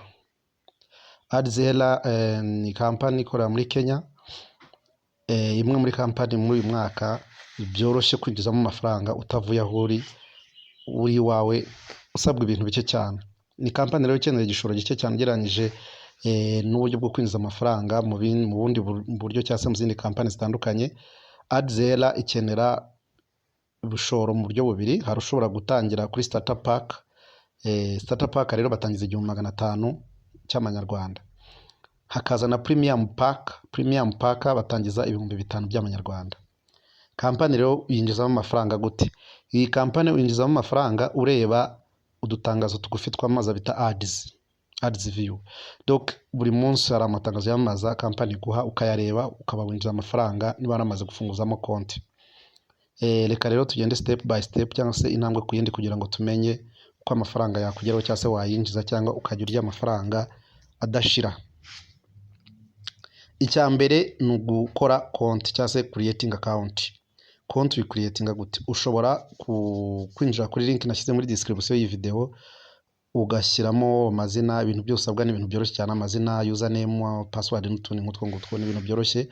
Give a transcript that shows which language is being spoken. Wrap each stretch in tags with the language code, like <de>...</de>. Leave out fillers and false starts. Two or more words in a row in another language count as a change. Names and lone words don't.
<rw>Adshela ni company ikorera muri Kenya, imwe muri company muri uyu mwaka byoroshye kwinjizamo amafaranga utavuye aho uri wawe usabwa ibintu bike cyane. Ni company rero ikeneye igishoro gike cyane ugereranyije n'uburyo bwo kwinjiza amafaranga mu bundi buryo cyangwa se mu zindi company zitandukanye. Adshela ikenera ubushoro mu buryo bubiri. Hari ushobora gutangira kuri</rw> <en>starter pack. Starter pack</en> <rw>rero batangiza 1500 cy'amanyarwanda. Hakaza na</rw> <en>premium pack. Premium pack</en> <rw>batangiza 5000 by'amanyarwanda. Company rero yinjizamo amafaranga gute? Iyi company yinjizamo amafaranga ureba udutangazo tugufi twamaza bita</rw> <en>ads view.</en> <rw>Donc buri munsi hari amatangazo yamaza company guha ukayareba ukaba winjiza amafaranga niba waramaze gufunguzamo konti. Reka rero tugende</rw> <en>step by step</en> <rw>cyangwa se intambwe ku yindi kugira ngo tumenye uko amafaranga yakugeraho cyangwa se wayinjiza cyangwa ukajya urya amafaranga adashira. Icya mbere ni ugukora konti cyangwa se</rw> <en>creating account.</en> <rw>Konti creating gute? Ushobora kwinjira kuri link nashyize muri description y'iyi video ugashyiramo amazina, ibintu byose abwa n'ibintu byoroshye cyane, amazina,</rw> <en>username, password</en> <rw>n'utundi nk'utwo n'ibintu byoroshye.</rw>